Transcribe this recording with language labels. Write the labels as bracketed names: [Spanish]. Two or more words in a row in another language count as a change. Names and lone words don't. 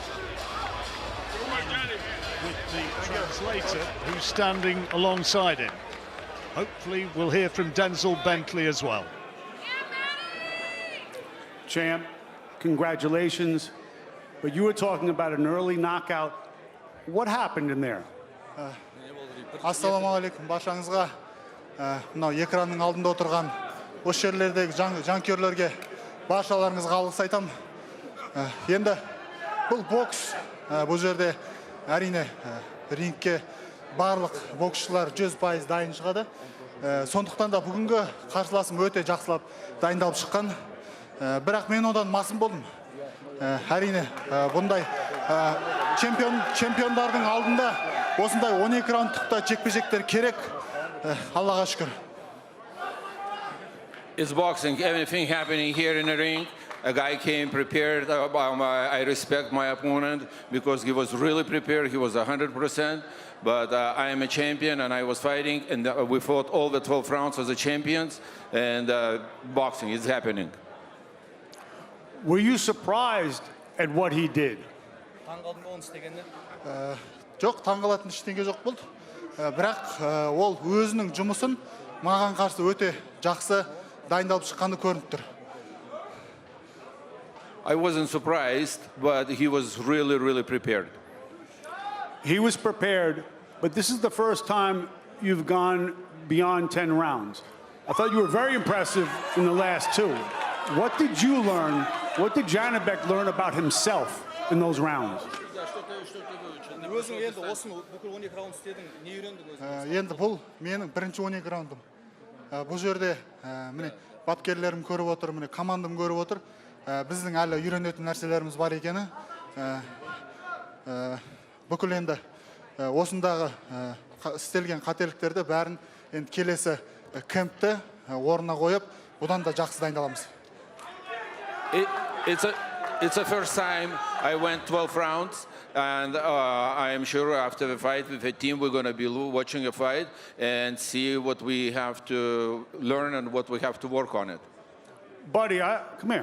[English] With the translator who's standing alongside him. Hopefully we'll hear from Denzel Bentley as well. Champ, congratulations. But you were talking about an early knockout. What happened in there? [Kazakh] Ассалаумағалейкум баршаңызға. Мынау экранның алдында отырған осы жерлердегі жанкүйерлерге баршаларыңызға алғыс айтамын. Енді бұл бокс, бұл жерде әрине рингке барлық боксшылар 100% дайын шығады. Сондықтан да бүгінгі қарсыласым өте жақсылап дайындалып шыққан. Бірақ мен одан масым болдым. Әрине бұндай чемпиондардың алдында осындай 12 раундтықта жекпе-жектер керек. Аллаға шүкір. [English] It's boxing, everything happening here in the ring. A guy came prepared. I respect my opponent because he was really prepared. He was 100%. But I am a champion and I was fighting, and we fought all the 12 rounds as the champions, and boxing is happening. Were you surprised at what he did? [Kazakh] Жоқ, таңғалатын ештеңе жоқ болды. Бірақ ол өзінің жұмысын маған қарсы өте жақсы дайындалып шыққаны көрініп тұр. [English] I wasn't surprised, but he was really prepared. He was prepared, but this is the first time you've gone beyond 10 rounds. I thought you were very impressive in the last 2. What did you learn? What did Janibek learn about himself in those rounds? [Kazakh] Енді бұл менің бірінші 12 раундым. Бұл жерде міне бапкерлерім көріп отыр, міне командам көріп отыр. Біздің әлі үйренетін нәрселеріміз бар екені. Бүкіл енді осындағы істелген қателіктерді бәрін енді келесі кемпті орнына қойып, бұдан да жақсы дайындаламыз. [English] It's the first time I went 12 rounds, and I am sure after the fight with the team we're going to be watching a fight and see what we have to learn and what we have to work on it. Buddy, come here.